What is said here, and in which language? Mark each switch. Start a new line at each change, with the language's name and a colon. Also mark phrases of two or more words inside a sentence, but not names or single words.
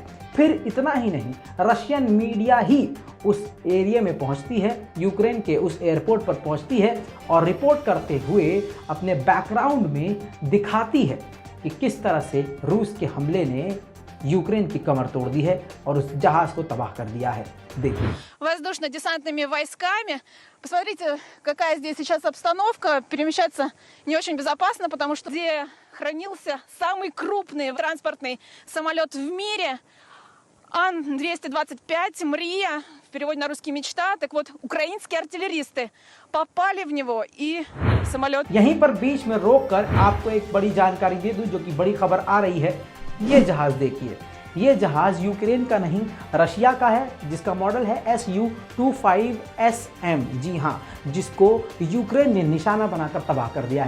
Hindi: फिर इतना ही नहीं,
English: Russian media
Hindi: ही उस एरिया में पहुंचती है, यूक्रेन के उस एयरपोर्ट पर पहुंचती है और रिपोर्ट करते हुए अपने बैकग्राउंड में दिखाती है कि किस तरह से रूस के हमले ने यूक्रेन की कमर तोड़ दी है और उस जहाज को तबाह कर दिया है। देखिए,
Russian: воздушно-десантными войсками. Посмотрите, какая здесь сейчас обстановка. Перемещаться не очень безопасно, потому что где хранился самый крупный транспортный самолет в мире, Ан-225 «Мрия», в переводе на русский «Мечта». Так вот, украинские артиллеристы попали в него, и самолет...
Hindi: यहीं पर बीच में रोककर आपको एक बड़ी जानकारी दे दूं, जो कि बड़ी खबर आ रही है। ये जहाज़ देखिए, ये जहाज़ यूक्रेन का नहीं, रशिया का है, जिसका मॉडल है Su-25SM। जी हाँ, जिसको यूक्रेन ने निशाना बनाकर तबाह कर दिया है।